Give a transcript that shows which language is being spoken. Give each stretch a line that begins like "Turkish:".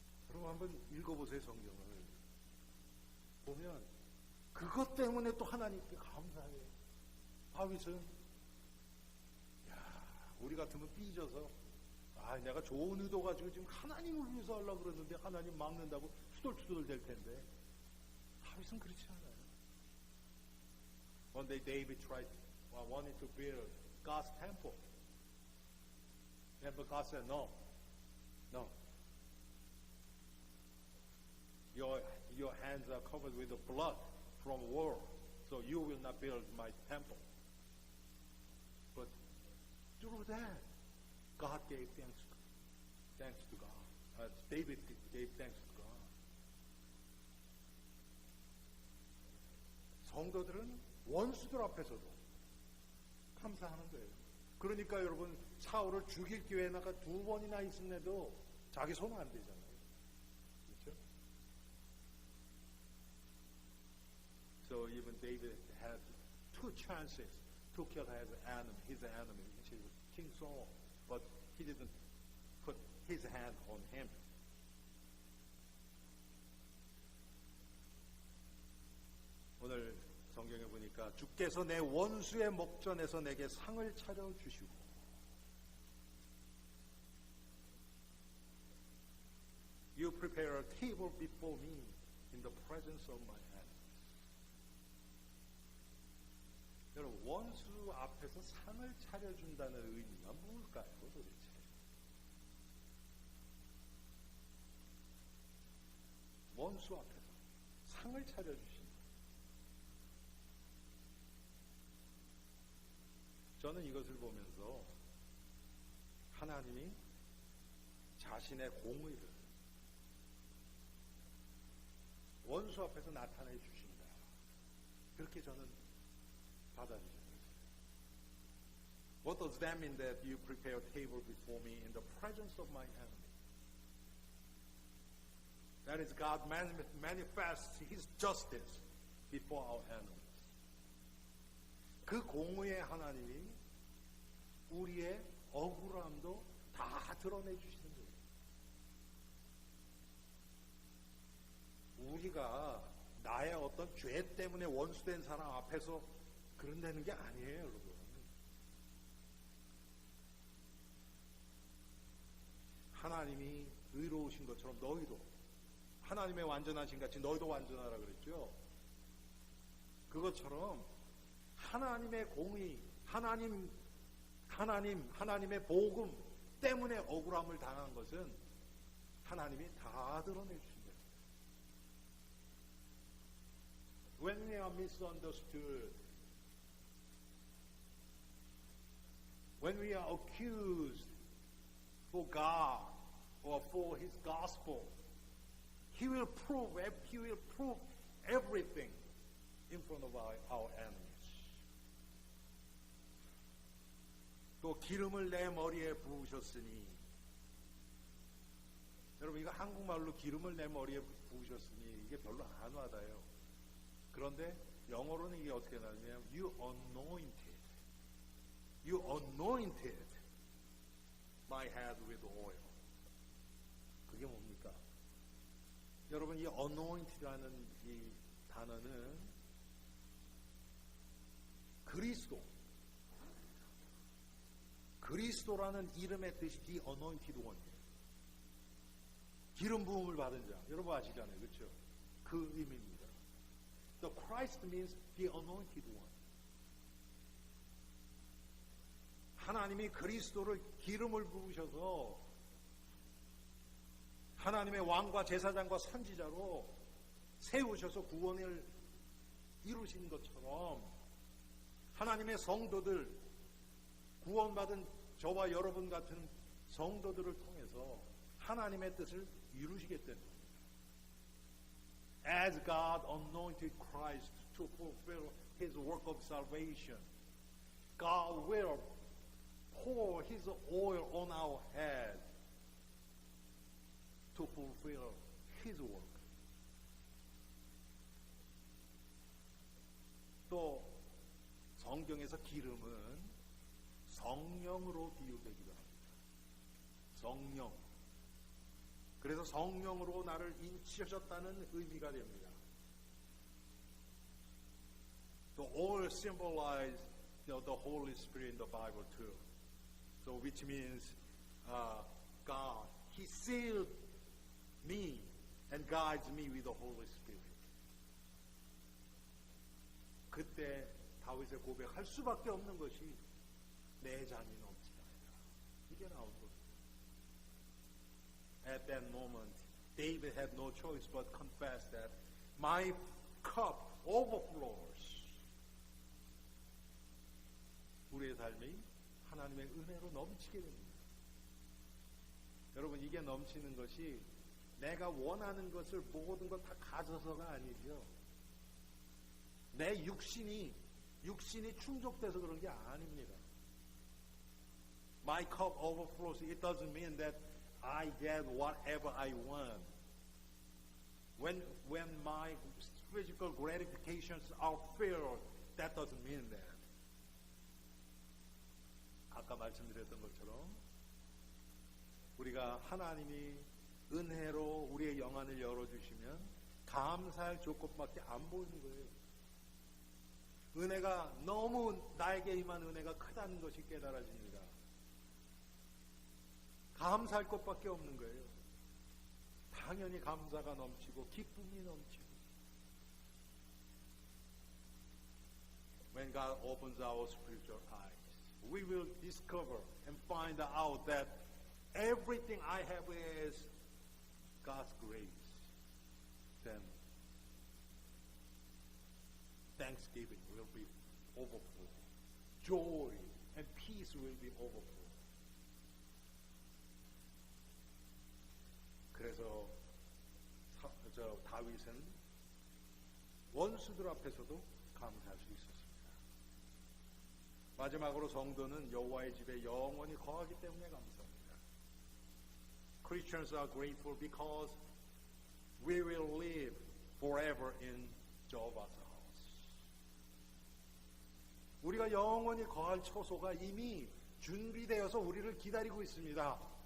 Korean: 여러분 한번 읽어보세요. 성경을 보면 그것 때문에 또 하나님께 감사해요. 다윗은 우리 같으면 삐져서 내가 좋은 의도 가지고 지금 하나님을 위해서 하려고 그러는데 하나님 막는다고 투덜투덜 될 텐데 다윗은 그렇지 않아요.
English: One day David wanted to build God's temple. But God said, no. Your hands are covered with the blood from war, so you will not build my temple. But through that, God gave thanks to God. David gave thanks to God.
Korean: 성도들은 원수들 앞에서도 감사하는 거예요. 그러니까 여러분 사울을 죽일 기회가 2번이나 있음에도 자기 손은 안 대잖아요. 그렇죠?
English: So even David had 2 chances to kill his enemy, which is King Saul, but he didn't put his hand on him.
Korean: 오늘 성경에 보니까 주께서 내 원수의 목전에서 내게 상을 차려주시고
English: You prepare a table before me in the presence of my enemies.
Korean: 여러분 원수 앞에서 상을 차려준다는 의미가 뭘까요 도대체? 원수 앞에서 상을 차려주신다. 저는 이것을 보면서 하나님이 자신의 공의를 원수 앞에서 나타내 주신다. 그렇게 저는 받아들여요.
English: What does that mean that you prepare a table before me in the presence of my enemy? That is, God manifests His justice before our enemies.
Korean: 그 공의의 하나님이 우리의 억울함도 다 드러내 주시는 거예요. 우리가 나의 어떤 죄 때문에 원수된 사람 앞에서 그런다는 게 아니에요, 여러분. 하나님이 의로우신 것처럼 너희도 하나님의 완전하신 같이 너희도 완전하라 그랬죠. 그것처럼 하나님의 공의, 하나님의 복음 때문에 억울함을 당한 것은 하나님이 다 드러내 주신 거예요.
English: When we are misunderstood, when we are accused for God or for His gospel, He will prove everything in front of our enemies.
Korean: 또 기름을 내 머리에 부으셨으니, 여러분 이거 한국말로 기름을 내 머리에 부으셨으니 이게 별로 안 와닿아요. 그런데 영어로는 이게 어떻게 나오냐면
English: You anointed my head with oil.
Korean: 그게 뭡니까? 여러분 이 anointed라는 이 단어는 그리스도라는 이름의 뜻이
English: the anointed one
Korean: 이에요. 기름 부음을 받은 자. 여러분 아시잖아요. 그렇죠? 그 의미입니다.
English: The Christ means the anointed one.
Korean: 하나님이 그리스도를 기름을 부으셔서 하나님의 왕과 제사장과 선지자로 세우셔서 구원을 이루신 것처럼 하나님의 성도들, 구원받은 저와 여러분 같은 성도들을 통해서 하나님의 뜻을 이루시겠다는 겁니다.
English: As God anointed Christ to fulfill His work of salvation, God will pour His oil on our head to fulfill His work.
Korean: 또 성경에서 기름은 성령으로 비유되기도 합니다. 성령. 그래서 성령으로 나를 인치하셨다는 의미가 됩니다.
English: The oil symbolizes the Holy Spirit in the Bible too. So which means God, He sealed me and guides me with the Holy Spirit.
Korean: 그때 다윗의 고백할 수밖에 없는 것이 내 잔이 넘치나이다. 이게 나온 겁니다.
English: At that moment, David had no choice but confess that my cup overflows. 우리의 삶이 하나님의 은혜로 넘치게 됩니다. 여러분 이게 넘치는 것이 내가 원하는 것을 모든 걸 다 가져서가 아니죠. 내 육신이 충족돼서 그런 게 아닙니다. My cup overflows. It doesn't mean that I get whatever I want. When my physical gratifications are filled, that doesn't mean that.
Korean: 아까 말씀드렸던 것처럼 우리가 하나님이 은혜로 우리의 영안을 열어주시면 감사할 조건밖에 안 보이는 거예요. 은혜가 너무 나에게 임한 은혜가 크다는 것이 깨달아집니다. 감사할 것밖에 없는 거예요. 당연히 감사가 넘치고 기쁨이 넘치고.
English: When God opens our spiritual eyes, we will discover and find out that everything I have is God's grace. Then thanksgiving will be overflow. Joy and peace will be overflow.
Korean: 그래서 다윗은 원수들 앞에서도 감사할 수 있었습니다. 마지막으로 성도는 여호와의 집에 영원히 거하기 때문에 감사합니다.
English: Christians are grateful because we will live forever in Jehovah's house.
Korean: 우리가 영원히 거할 처소가 이미 준비되어서 우리를 기다리고 있습니다.